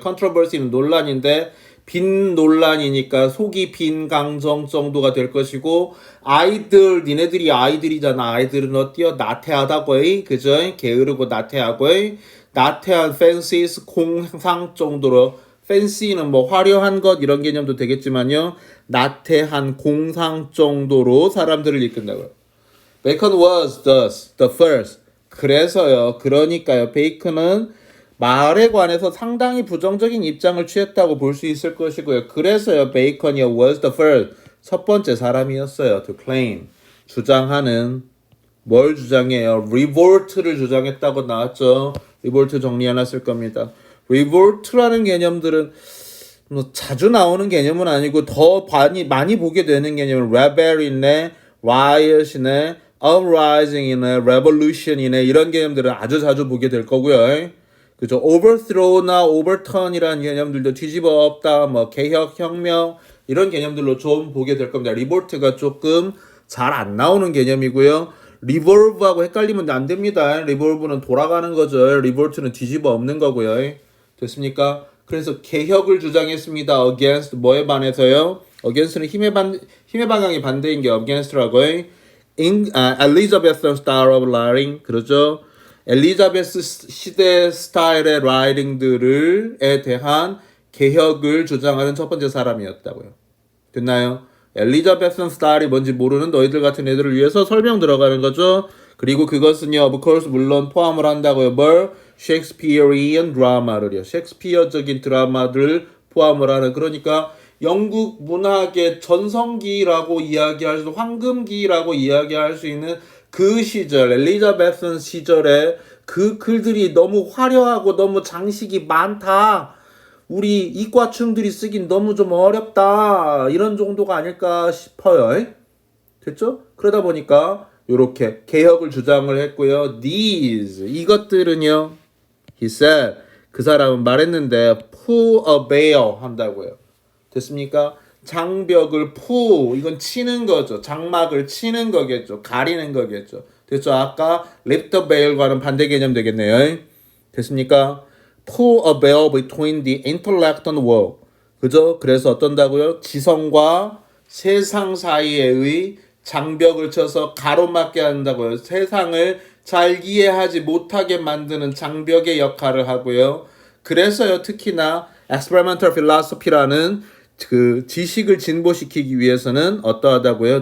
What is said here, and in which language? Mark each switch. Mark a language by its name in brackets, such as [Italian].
[Korean] controversy는 논란인데 빈 논란이니까 속이 빈 강정 정도가 될 것이고 아이들 니네들이 아이들이잖아. 아이들은 어때요? 나태하다고요. 그죠? 게으르고 나태하고요. 나태한 fancies 공상 정도로 fancy는 뭐 화려한 것 이런 개념도 되겠지만요. 나태한 공상 정도로 사람들을 이끈다고요. [English] Bacon was thus the first. [Korean] 그래서요. 그러니까요. 베이컨은 말에 관해서 상당히 부정적인 입장을 취했다고 볼 수 있을 것이고요. 그래서요. [English] 베이컨이 was the first. [Korean] 첫 번째 사람이었어요. [English] To claim. [Korean] 주장하는 뭘 주장해요? revolt를 주장했다고 나왔죠. revolt 정리해놨을 겁니다. revolt라는 개념들은 뭐 자주 나오는 개념은 아니고 더 많이 보게 되는 개념은 rebel이네, riot이네, uprising이네, revolution이네 이런 개념들은 아주 자주 보게 될 거고요. 그죠? overthrow나 overturn이라는 개념들도 뒤집어 엎다, 뭐 개혁, 혁명 이런 개념들로 좀 보게 될 겁니다. revolt가 조금 잘 안 나오는 개념이고요. revolve하고 헷갈리면 안 됩니다. revolve는 돌아가는 거죠. revolt는 뒤집어 엎는 거고요. 됐습니까? 그래서 개혁을 주장했습니다. against 뭐에 반해서요? against는 힘의 방향이 반대인 게 against라고요. [English] Elizabethan style of writing [Korean] 그러죠. 엘리자베스 시대 스타일의 라이팅들에 대한 개혁을 주장하는 첫 번째 사람이었다고요. 됐나요? 엘리자베스 스타일이 뭔지 모르는 너희들 같은 애들을 위해서 설명 들어가는 거죠. 그리고 그것은요, [English] of course [Korean] 물론 포함을 한다고요. 뭘? 셰익스피어리안 드라마를요. 셰익스피어적인 드라마들을 포함을 하는. 그러니까 영국 문학의 전성기라고 이야기할 수, 황금기라고 이야기할 수 있는 그 시절, 엘리자베스 시절에 그 글들이 너무 화려하고 너무 장식이 많다. 우리 이과충들이 쓰긴 너무 좀 어렵다. 이런 정도가 아닐까 싶어요. 됐죠? 그러다 보니까 이렇게 개혁을 주장을 했고요. These 이것들은요. [English] He said [Korean] 그 사람은 말했는데 [English] pull a veil [Korean] 한다고요. 됐습니까? 장벽을 이건 치는 거죠. 장막을 치는 거겠죠. 가리는 거겠죠. 됐죠? 아까 [English] lift the veil [Korean] 과는 반대 개념 되겠네요. 됐습니까? [English] pull a veil between the intellect and world. [Korean] 그죠? 그래서 어떤다고요? 지성과 세상 사이에의 장벽을 쳐서 가로막게 한다고요. 세상을 잘 이해하지 못하게 만드는 장벽의 역할을 하고요. 그래서요, 특히나 experimental philosophy라는 그 지식을 진보시키기 위해서는 어떠하다고요?